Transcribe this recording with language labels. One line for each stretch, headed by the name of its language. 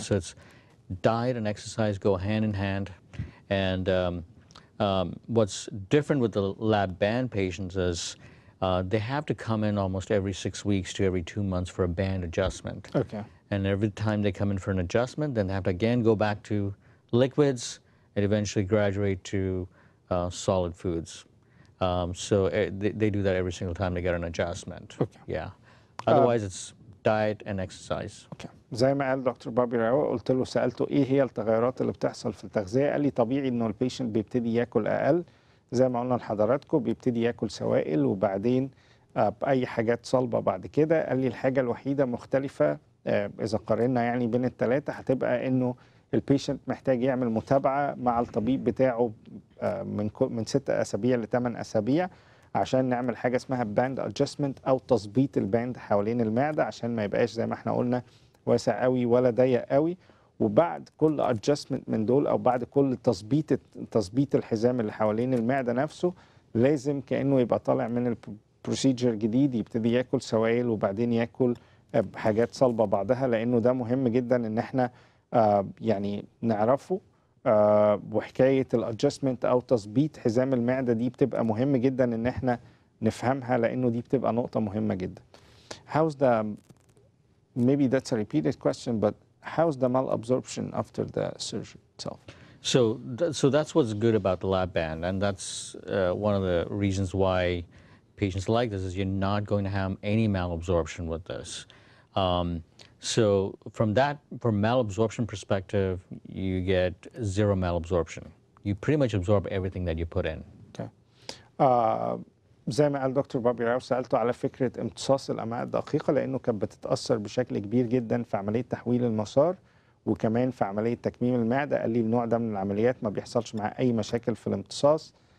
English: So it's diet and exercise go hand in hand. And what's different with the Lap-Band patients is they have to come in almost every 6 weeks to every 2 months for a band adjustment. Okay. And every time they come in for an adjustment, then they have to again go back to liquids and eventually graduate to solid foods. So they do that every single time they get an adjustment. Okay. Yeah. Otherwise, it's diet and exercise. Okay.
Arabic: زي ما قال دكتور بابي راو، قلت له سالته ايه هي التغيرات اللي بتحصل في التغذيه، قال لي طبيعي انه البيشنت بيبتدي ياكل اقل، زي ما قلنا لحضراتكم بيبتدي ياكل سوائل وبعدين باي حاجات صلبه بعد كده. قال لي الحاجه الوحيده مختلفه اذا قارنا يعني بين الثلاثه هتبقى انه البيشنت محتاج يعمل متابعه مع الطبيب بتاعه من 6 اسابيع ل 8 اسابيع عشان نعمل حاجه اسمها باند ادجستمنت او تظبيط الباند حوالين المعده عشان ما يبقاش زي ما احنا قلنا واسع قوي ولا ضيق قوي. وبعد كل ادجستمنت من دول او بعد كل تظبيط الحزام اللي حوالين المعده نفسه لازم كانه يبقى طالع من البروسيجر جديد يبتدي ياكل سوائل وبعدين ياكل حاجات صلبه بعدها، لانه ده مهم جدا ان احنا يعني نعرفه. وحكايه الادجستمنت او تظبيط حزام المعده دي بتبقى مهم جدا ان احنا نفهمها لانه دي بتبقى نقطه مهمه جدا.
English: How's the maybe that's a repeated question, but how's the malabsorption after the surgery itself? So that's what's good about the Lap-Band, and that's one of the reasons why patients like this is you're not going to have any malabsorption with this. So from malabsorption perspective, you get zero malabsorption. You pretty much absorb everything that you put in. Okay.
Arabic: زي ما قال دكتور بابي راو سألته على فكرة امتصاص الأمعاء الدقيقة لأنه كانت بتتأثر بشكل كبير جدا في عملية تحويل المسار وكمان في عملية تكميم المعدة. قال لي النوع ده من العمليات ما بيحصلش معاه أي مشاكل في الامتصاص.